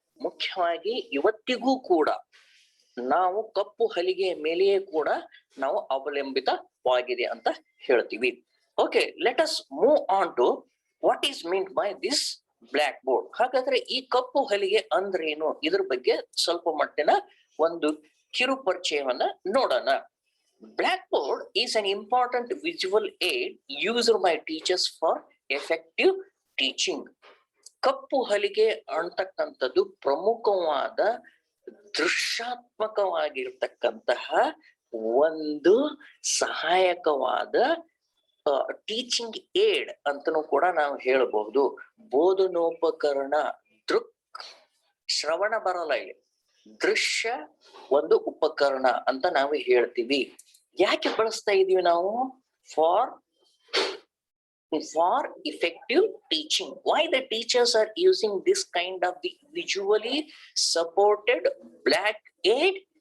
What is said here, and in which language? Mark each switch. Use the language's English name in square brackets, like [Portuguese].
[Kannada] ಮುಖ್ಯವಾಗಿ ಇವತ್ತಿಗೂ ಕೂಡ ನಾವು ಕಪ್ಪು ಹಲಿಗೆಯ ಮೇಲೆಯೇ ಕೂಡ ನಾವು ಅವಲಂಬಿತವಾಗಿದೆ ಅಂತ ಹೇಳ್ತೀವಿ. [English] Okay, let us move on to what is meant by this blackboard. [Kannada] ಹಾಗಾದ್ರೆ ಈ ಕಪ್ಪು ಹಲಿಗೆ ಅಂದ್ರೇನು, ಇದ್ರ ಬಗ್ಗೆ ಸ್ವಲ್ಪ ಮಟ್ಟಿನ ಒಂದು ಕಿರು ಪರಿಚಯವನ್ನ ನೋಡೋಣ. [English] Blackboard is an important visual aid used by teachers for effective teaching. [Kannada] ಕಪ್ಪು ಹಲಿಗೆ ಅಂತಕ್ಕಂಥದ್ದು ಪ್ರಮುಖವಾದ ದೃಶ್ಯಾತ್ಮಕವಾಗಿರ್ತಕ್ಕಂತಹ ಒಂದು ಸಹಾಯಕವಾದ ಟೀಚಿಂಗ್ ಏಡ್ ಅಂತನೂ ಕೂಡ ನಾವು ಹೇಳಬಹುದು. ಬೋಧನೋಪಕರಣ, ಶ್ರವಣ ಬರಲ್ಲ ಇಲ್ಲಿ, ದೃಶ್ಯ ಒಂದು ಉಪಕರಣ ಅಂತ ನಾವು ಹೇಳ್ತೀವಿ. ಯಾಕೆ ಬಳಸ್ತಾ ಇದೀವಿ ನಾವು? [English] For effective teaching. Why the teachers are using this kind of the visually supported black aid?